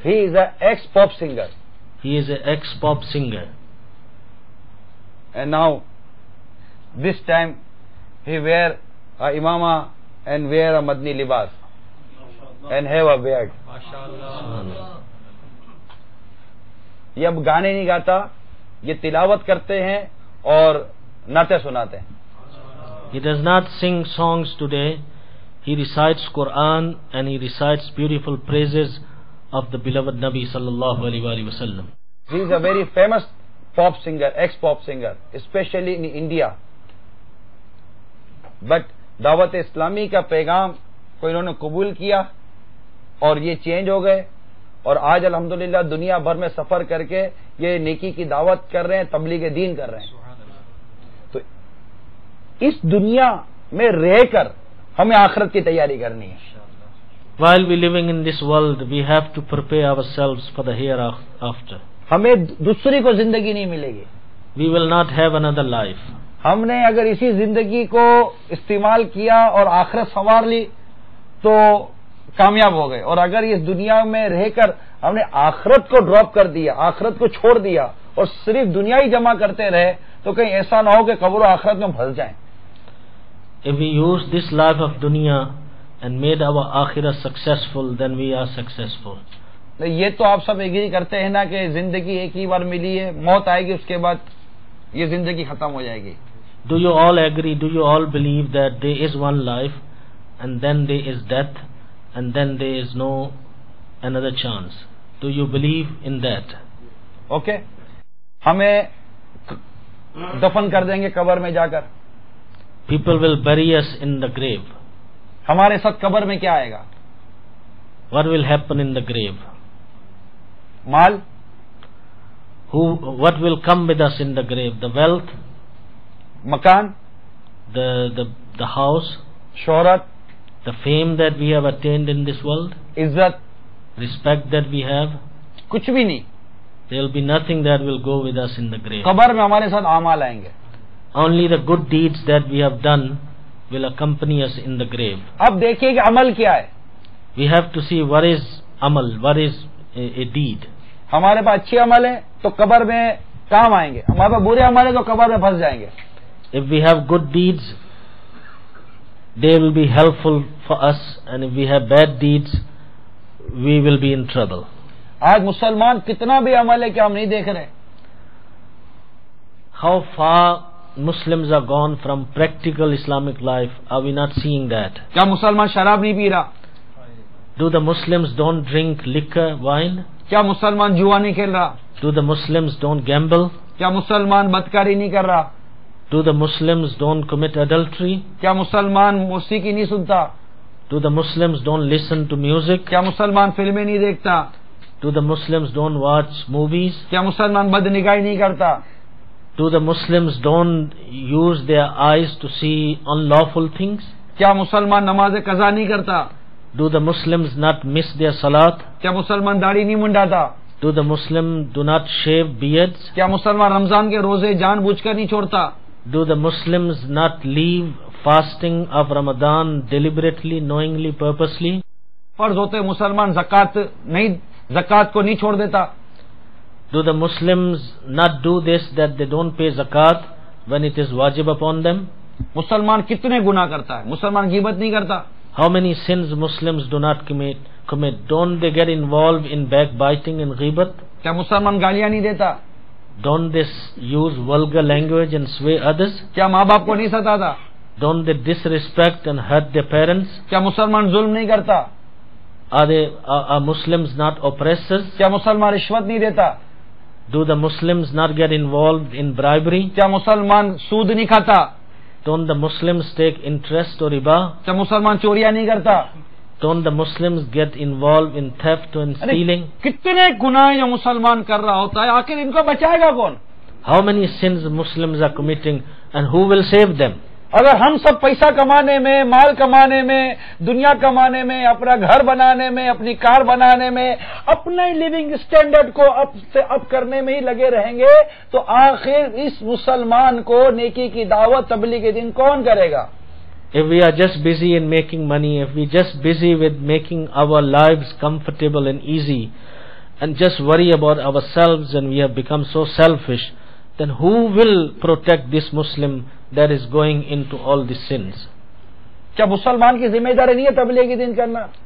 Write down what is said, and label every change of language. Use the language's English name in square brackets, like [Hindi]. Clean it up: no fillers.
[English] He is an ex-pop singer. He is an ex-pop singer. And now, this time, he wear a imama and wear a madni libas and have a beard. [Urdu] یہ اب گانے نہیں گاتا, یہ تلاوت کرتے ہیں اور نعتیں سناتے ہیں. [English] He does not sing songs today. He recites Quran and he recites beautiful praises of the beloved Nabi sallallahu alaihi wasallam. He is a very famous pop singer, ex-pop singer, especially in India. But [Urdu] دعوت اسلامی کا پیغام کو انہوں نے قبول کیا اور یہ چینج ہو گئے, اور آج الحمدللہ دنیا بھر میں سفر کر کے یہ نیکی کی دعوت کر رہے ہیں, تبلیغ دین کر رہے ہیں. تو اس دنیا میں رہ کر ہمیں آخرت کی تیاری کرنی ہے. [English] While we living in this world, we have to prepare ourselves for the hereafter. [Urdu] ہمیں دوسری کو زندگی نہیں ملے گی. [English] We will not have another life. [Urdu] ہم نے اگر اسی زندگی کو استعمال کیا اور آخرت سنوار لی تو کامیاب ہو گئے, اور اگر اس دنیا میں رہ کر ہم نے آخرت کو ڈراپ کر دیا, آخرت کو چھوڑ دیا اور صرف دنیا ہی جمع کرتے رہے تو کہیں ایسا نہ ہو کہ قبر و آخرت میں پھنس جائیں. [English] If we use this life of dunya and made our akhirah successful, then we are successful. [Urdu] یہ تو آپ سب ایگری کرتے ہیں نا کہ زندگی ایک ہی بار ملی ہے, موت آئے گی, اس کے بعد یہ زندگی ختم ہو جائے گی. [English] Do you all agree, do you all believe that there is one life and then there is death and then there is no another chance? Do you believe in that? Okay. [Urdu] ہمیں دفن کر دیں گے قبر میں جا کر. [English] People will bury us in the grave. [Urdu] ہمارے ساتھ قبر میں کیا آئے گا؟ [English] What will happen in the grave? [Urdu] Mall. [English] What will come with us in the grave? The wealth, [Urdu] مکان, [English] the house, [Urdu] شہرت, [English] the fame that we have attained in this world, [Urdu] عزت, [English] respect that we have. [Urdu] کچھ بھی نہیں. [English] There will be nothing that will go with us in the grave. [Urdu] قبر میں ہمارے ساتھ اعمال آئیں گے. [English] Only the good deeds that we have done will accompany us in the grave. [Urdu] اب دیکھیے کہ عمل کیا ہے. [English] We have to see what is amal, what is a deed. [Urdu] ہمارے پاس اچھے عمل ہیں تو قبر میں کام آئیں گے, ہمارے پاس برے عمل ہیں تو قبر میں پھنس جائیں گے. [English] If we have good deeds, they will be helpful for us, and if we have bad deeds, we will be in trouble. [Urdu] آج مسلمان کتنا بھی عمل ہے کہ ہم نہیں دیکھ رہے. [English] How far Muslims are gone from practical Islamic life, are we not seeing that? [Urdu] کیا مسلمان شراب نہیں پی رہا؟ [English] Do the Muslims don't drink liquor, wine? [Urdu] کیا مسلمان جوا نہیں کھیل رہا؟ [English] Do the Muslims don't gamble? [Urdu] کیا مسلمان بدکاری نہیں کر رہا؟ [English] Do the Muslims don't commit adultery? [Urdu] کیا مسلمان موسیقی نہیں سنتا؟ [English] Do the Muslims don't listen to music? [Urdu] کیا مسلمان فلمیں نہیں دیکھتا؟ [English] Do the Muslims don't watch movies? [Urdu] کیا مسلمان بد نگاہی نہیں کرتا؟ [English] Do the Muslims don't use their eyes to see unlawful things? [Urdu] کیا مسلمان نماز قضا نہیں کرتا؟ [English] Do the Muslims not miss their salat? [Urdu] کیا مسلمان داڑھی نہیں منڈاتا؟ [English] Do the Muslims do not shave beards? [Urdu] کیا مسلمان رمضان کے روزے جان بوجھ کر نہیں چھوڑتا؟ [English] Do the Muslims not leave fasting of Ramadan deliberately, knowingly, purposely? [Urdu] فرض ہوتے مسلمان زکات کو نہیں چھوڑ دیتا. [English] Do the Muslims not do this, that they don't pay zakat when it is wajib upon them? [Urdu] مسلمان کتنے گناہ کرتا ہے؟ مسلمان غیبت نہیں کرتا. [English] How many sins Muslims do not commit? Don't they get involved in backbiting and ghibat? [Urdu] کیا مسلمان گالیاں نہیں دیتا؟ [English] Don't they use vulgar language and sway others? [Urdu] کیا ماں باپ کو نہیں ستاتا؟ [English] Don't they disrespect and hurt their parents? [Urdu] کیا مسلمان ظلم نہیں کرتا؟ [English] Are Muslims not oppressors? [Urdu] کیا مسلمان رشوت نہیں دیتا؟ [English] Do the Muslims not get involved in bribery? [Urdu] کیا مسلمان سود نہیں کھاتا؟ [English] Don't the Muslims take interest or riba? [Urdu] کیا مسلمان چوریاں نہیں کرتا؟ [English] Don't the Muslims get involved in theft and stealing? [Urdu] کتنے گناہ یہ مسلمان کر رہا ہوتا ہے, آخر ان کو بچائے گا کون؟ [English] How many sins Muslims are committing and who will save them? [Urdu] اگر ہم سب پیسہ کمانے میں, مال کمانے میں, دنیا کمانے میں, اپنا گھر بنانے میں, اپنی کار بنانے میں, اپنے [English] living standard [Urdu] کو اب سے اب کرنے میں ہی لگے رہیں گے تو آخر اس مسلمان کو نیکی کی دعوت تبلیغ کے دن کون کرے گا؟ [English] If we are just busy in making money, if we are just busy with making our lives comfortable and easy and just worry about ourselves and we have become so selfish, then who will protect this Muslim that is going into all these sins? [Urdu] کیا مسلمان کی ذمہ داری نہیں ہے تبلیغ کے دن کرنا؟